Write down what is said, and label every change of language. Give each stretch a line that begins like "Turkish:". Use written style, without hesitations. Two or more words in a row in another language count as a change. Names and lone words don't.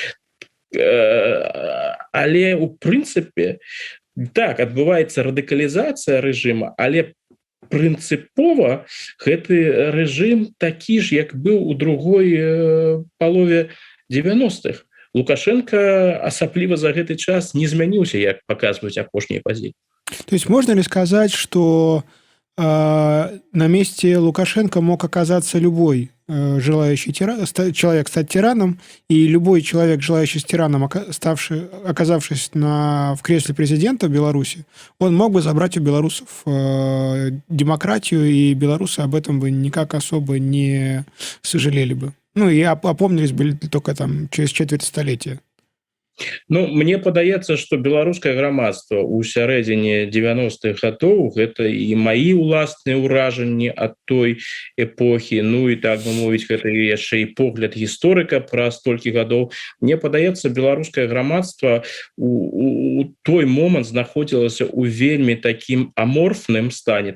Belarusian: Але у прынцыпе так адбываецца радыкалізацыя рэжыма, але прынцыпова гэты рэжым такі ж, як быў у другой палове 90-х. Лукашенко асабліва за гэты час не змяніўся, як паказваюць апошнія падзеі.
Russian: То есть можно ли сказать, что на месте Лукашенко мог оказаться любой желающий человек стать тираном, и любой человек, желающий с тираном, оказавшись в кресле президента Беларуси, он мог бы забрать у белорусов демократию, и белорусы об этом бы никак особо не сожалели бы. Ну, и опомнились бы только там через четверть столетия.
Belarusian: Ну, мне падаецца, што беларускае грамадства ў сярэдзіне 90-х гадоў гэта і маі ўласныя ўражанні ад той эпохі, ну і так бы мовіць, гэта яшчэ і погляд гісторыка праз столькі гадоў. Мне падаецца, беларускае грамадства у той момант знаходзілася ў вельмі такім аморфным стане.